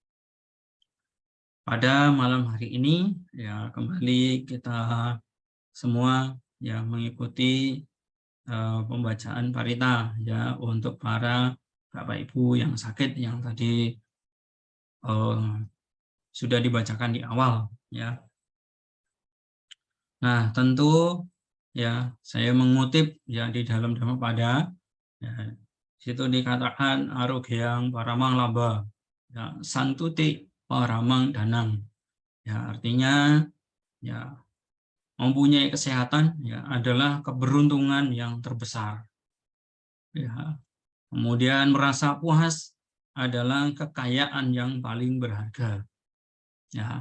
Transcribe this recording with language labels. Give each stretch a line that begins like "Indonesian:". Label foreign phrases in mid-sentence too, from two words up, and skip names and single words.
Indonesian: Pada malam hari ini ya kembali kita semua ya mengikuti pembacaan parita ya untuk para Bapak Ibu yang sakit yang tadi sudah dibacakan di awal ya. Nah, tentu ya saya mengutip ya di dalam Dhammapada ya, situ dikatakan
Pali: arogyang paramang laba
Indonesian: ya
Pali: santuti paramang danang.
Indonesian: Ya artinya ya mempunyai kesehatan ya adalah keberuntungan yang terbesar. Ya. Kemudian merasa puas adalah kekayaan yang paling berharga. Ya.